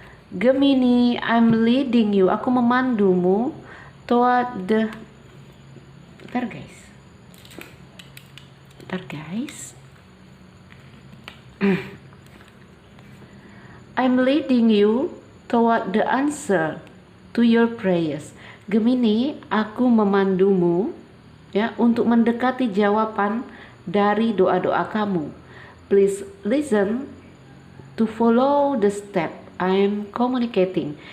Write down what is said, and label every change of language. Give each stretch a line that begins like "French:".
English: Gemini, I'm leading you,
Indonesian: aku memandumu
English: toward the,
Indonesian: bentar guys, Sebentar guys.
English: I'm leading you toward the answer to your prayers.
Indonesian: Gemini, aku memandumu ya untuk mendekati jawaban dari doa-doa kamu.
English: Please listen to follow the step I'm communicating.